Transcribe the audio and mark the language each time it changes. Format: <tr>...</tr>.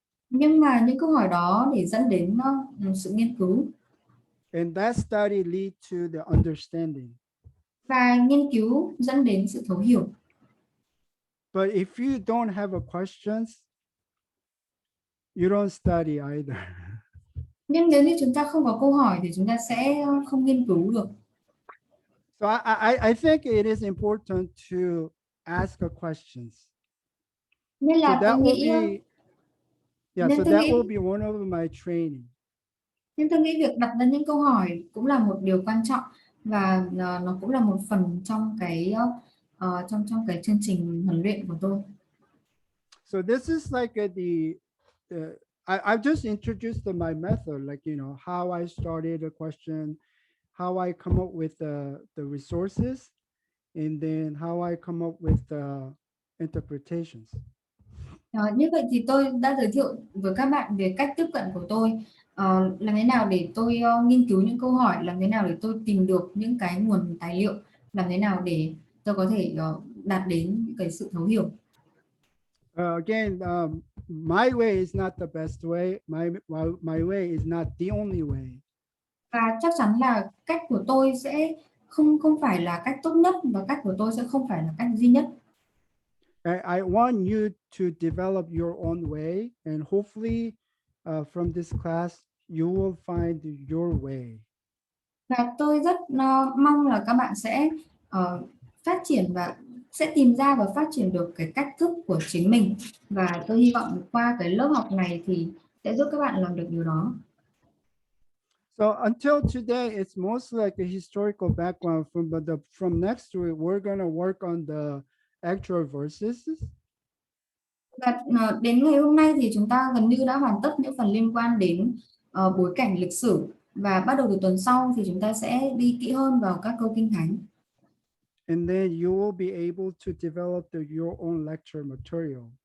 <vi>Nhưng mà những câu hỏi đó để dẫn đến sự nghiên cứu.</vi> <en>And that study lead to the understanding.</en> <vi>Và nghiên cứu dẫn đến sự thấu hiểu.</vi> <en>But if you don't have a questions, you don't study either.</en> <vi>Nhưng nếu như chúng ta không có câu hỏi thì chúng ta sẽ không nghiên cứu được.</vi> <en>So I think it is important to ask a questions.</en> <vi>Nên là so tôi nghĩ</vi> <en>that will be one of my training.</en> <vi>Nhưng tôi nghĩ việc đặt ra những câu hỏi cũng là một điều quan trọng và nó cũng là một phần trong cái trong cái chương trình huấn luyện của tôi.</vi> <en>So this is like I've just introduced my method, like how I started a question, how I come up with the resources, and then how I come up with the interpretations.</en> <vi>Như vậy thì tôi đã giới thiệu với các bạn về cách tiếp cận của tôi, làm thế nào để tôi nghiên cứu những câu hỏi, làm thế nào để tôi tìm được những cái nguồn tài liệu, làm thế nào để tôi có thể đạt đến những cái sự thấu hiểu.</vi> <en>Again, my way is not the best way. My way is not the only way.</en> <vi>Và chắc chắn là cách của tôi sẽ không phải là cách tốt nhất và cách của tôi sẽ không phải là cách duy nhất.</vi> <en>I want you to develop your own way, and hopefully from this class, you will find your way.</en> <vi>Và tôi rất mong là các bạn sẽ phát triển và sẽ tìm ra và phát triển được cái cách thức của chính mình. Và tôi hy vọng qua cái lớp học này thì sẽ giúp các bạn làm được điều đó.</vi> <en>So until today, it's mostly like a historical background. From next week, we're gonna work on the actual verses.</en> <vi>Và đến ngày hôm nay thì chúng ta gần như đã hoàn tất những phần liên quan đến bối cảnh lịch sử, và bắt đầu từ tuần sau thì chúng ta sẽ đi kỹ hơn vào các câu kinh thánh.</vi> <en>And then you will be able to develop your own lecture material.</en>